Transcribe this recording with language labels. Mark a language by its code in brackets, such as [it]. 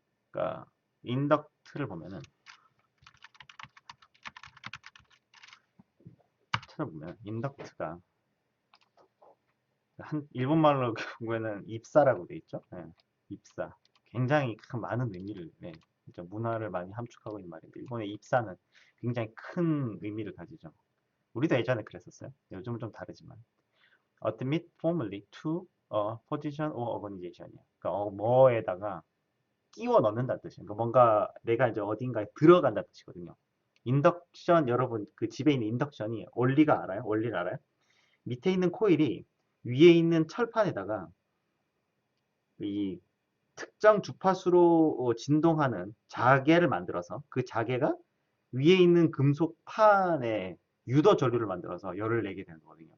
[ko] 그러니까 인덕트를 보면은 찾아보면 인덕트가 한 일본말로 보면은 입사라고 돼 있죠. 예, 입사. 굉장히 큰 많은 의미를 진짜 문화를 많이 함축하고 있는 말인데 일본의 입사는 굉장히 큰 의미를 가지죠. 우리도 예전에 그랬었어요. 요즘은 좀 다르지만. [en] Admit formally to a position or organization이에요. [ko] 그러니까 뭐에다가 끼워 넣는다는 뜻이에요. 그러니까 뭔가 내가 이제 어딘가에 들어간다는 뜻이거든요. 인덕션 여러분 그 집에 있는 인덕션이 원리가 알아요? 원리를 알아요? 밑에 있는 코일이 위에 있는 철판에다가 이 특정 주파수로 진동하는 자개를 만들어서 그 자개가 위에 있는 금속 판에 유도 전류를 만들어서 열을 내게 되는 거거든요.